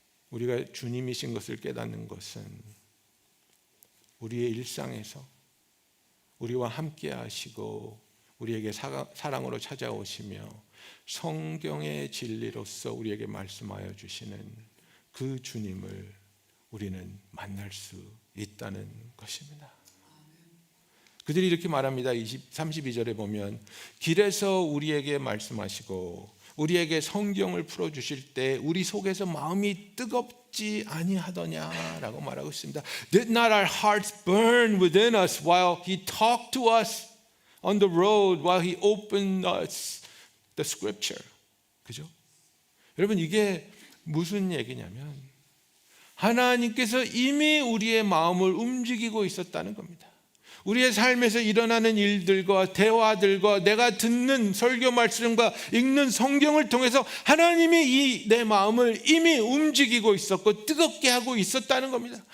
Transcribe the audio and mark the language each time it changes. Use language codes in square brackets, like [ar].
[ko] 우리가 주님이신 것을 깨닫는 것은 우리의 일상에서 우리와 함께 하시고 우리에게 사랑으로 찾아오시며 성경의 진리로서 우리에게 말씀하여 주시는 그 주님을 우리는 만날 수 있다는 것입니다. 그들이 이렇게 말합니다. 32절에 보면 길에서 우리에게 말씀하시고 우리에게 성경을 풀어주실 때 우리 속에서 마음이 뜨겁지 아니하더냐라고 말하고 있습니다. [en] Did not our hearts burn within us while He talked to us on the road, while He opened us the scripture? [ko] 그죠? 여러분, 이게 무슨 얘기냐면 하나님께서 이미 우리의 마음을 움직이고 있었다는 겁니다. 우리의 삶에서 일어나는 일들과 대화들과 내가 듣는 설교 말씀과 읽는 성경을 통해서 하나님이 이 내 마음을 이미 움직이고 있었고 뜨겁게 하고 있었다는 겁니다.